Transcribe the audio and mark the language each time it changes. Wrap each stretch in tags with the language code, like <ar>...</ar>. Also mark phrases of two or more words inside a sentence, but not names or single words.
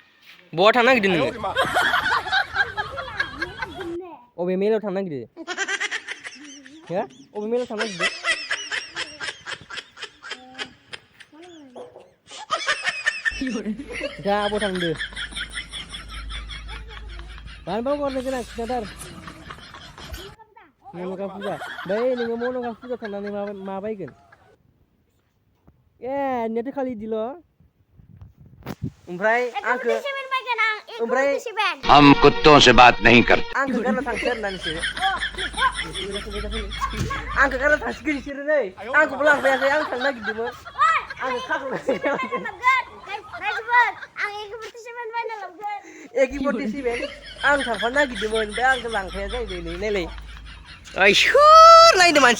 <brx>बहा थांनो नागिरदों नोङो अबे मेलाव थांनो नागिरदों हो अबे मेलाव थांनो नागिरदों दा बहा थांदों मानोबा हरनो गोनां खिन्थाथार मन'का फुजा बै नोङो मन'का फुजा थांनानै मा बायगोन ए नेट खालि दिल' ओमफ्राय आंखो ओमफ्राय</brx> <hi>हम कुत्तों से बात नहीं करते</hi> <brx>आंखो गारना थांसै आरोना नोंसोरो आंखो गारना थांसिगोन नोंसोरो नै आंखौबो लांफायाखै आं थांनो नागिरदोंमोन आंखो खाख्ल'नानै AK-47 आं थांफानो नागिरदोंमोन ओमफ्राय आंखौ लांफाया जाहैबाय नै नायलाय ओइ सोर नायदो मानसि</brx>